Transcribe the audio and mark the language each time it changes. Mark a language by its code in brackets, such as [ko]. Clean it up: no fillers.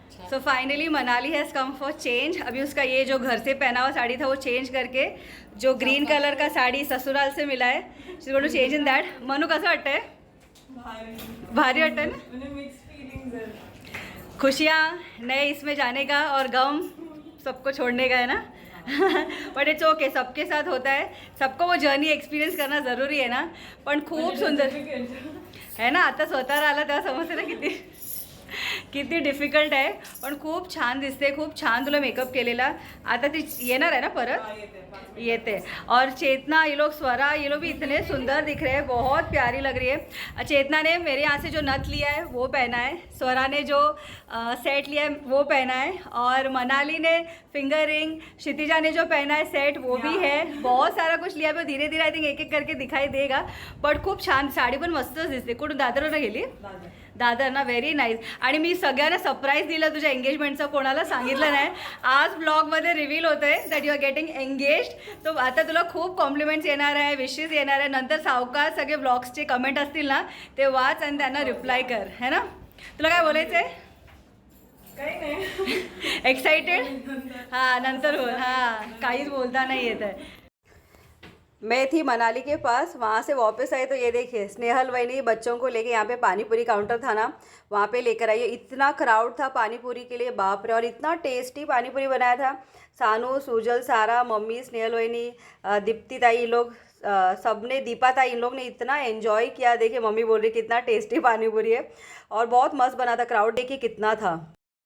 [en] So finally Manali has come for change. [hi] अभी उसका ये जो घर से पहना हुआ साड़ी था वो चेंज करके जो ग्रीन कलर का साड़ी ससुराल से मिला है, [en] She going to change in that. [mr] Manu कसं वाटतंय? भारी वाटतंय ना? [hi] खुशियाँ नए इसमें जाने का और गम सबको छोड़ने का है ना। [en] but it's okay, [hi] सबके साथ होता है, सबको वो जर्नी एक्सपिरियन्स करना ज़रूरी [mr] आहे ना. पण खूप सुंदर आहे ना. आता स्वतः आला तेव्हा समजते ना किती किती डिफिकल्ट आहे. पण खूप छान दिसते, खूप छान तुला मेकअप केलेला. आता ती येणार आहे ना परत? येते. [hi] और चेतना, ये लोग स्वरा, ये लोग भी इतने सुंदर दिख रहे हैं, बहुत प्यारी लग रही है. चेतना ने मेरे यहाँ से जो नथ लिया है वो पहना है, स्वरा ने जो सेट लिया है वो पहना है, और मनाली ने फिंगर रिंग, क्षितिजा ने जो पहना है सेट वो भी है. बहुत सारा कुछ लिया है. धीरे धीरे [en] I think [hi] एक एक करके दिखाई देगा. [mr] बट खूप छान साडी पण मस्तच दिसते. कुठून दादरला गेली? दादर ना. [en] Very nice. [mr] आणि मी सगळ्यांना सरप्राईज दिलं तुझ्या एंगेजमेंटचं, कोणाला सांगितलं नाही. आज ब्लॉगमध्ये रिव्हील होतं आहे [en] That you are getting engaged. [mr] तो आता तुला खूप कॉम्प्लिमेंट्स येणार आहे, विशेस येणार आहे. नंतर सावकाश सगळे ब्लॉग्सचे कमेंट असतील ना ते वाच आणि त्यांना रिप्लाय कर, [hi] है ना. [mr] तुला काय बोलायचं आहे? काही नाही. एक्साइटेड? हां, नंतर बोल. हां, काहीच बोलता नाही येत आहे. [hi] मैं थी मनाली के पास, वहाँ से वापस आई तो ये देखिए स्नेहल वैनी बच्चों को लेके यहाँ पे पानी पूरी काउंटर था ना, वहाँ पे लेकर आई है. इतना क्राउड था पानी पूरी के लिए, बाप रे. और इतना टेस्टी पानी पूरी बनाया था. सानू, सुजल, सारा, मम्मी, स्नेहल वैनी, दीप्ति ताई, इन लोग सबने, दीपा ताई, इन लोग ने इतना एंजॉय किया. देखिए मम्मी बोल रही कितना टेस्टी पानी पूरी है, और बहुत मस्त बना था. क्राउड देखिए कितना था.